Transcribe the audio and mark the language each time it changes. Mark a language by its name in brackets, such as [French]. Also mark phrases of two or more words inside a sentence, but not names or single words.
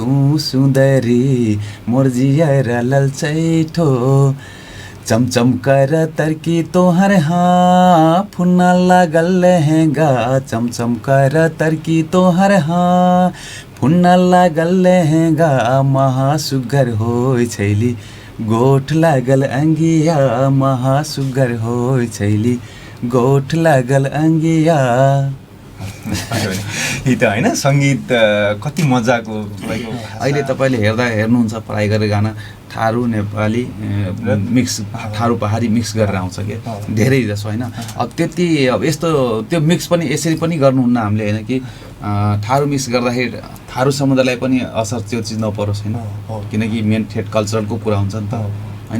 [Dangaura Tharu] सुंदरी मोर जिया ललचाई ठो, चमचम कर तरकी तोहर हाँ फुन्ना लागल लहंगा, चमचम कर तरकी तोहर हाँ फुन्ना लागल लहंगा, महासुगर होय छैली गोठ लागल अंगिया, महासुगर होय छैली गोठ लागल अंगिया। [Nepali] यी त हैन संगीत कति मजाको अहिले तपाईले हेर्नुहुन्छ पढाइ गरेर गाना थारू नेपाली मिक्स थारू पहाडी मिक्स गरेर आउँछ के धेरै जसो हैन। अब त्यति अब यस्तो त्यो मिक्स पनि यसरी पनि गर्नुहुन्न हामीले हैन कि थारू मिक्स गर्दाखेरि थारू समुदायलाई पनि असर त्यो चिज नपरोस् हैन, किनकि मेन थेट कल्चरलको कुरा हुन्छ नि त हैन।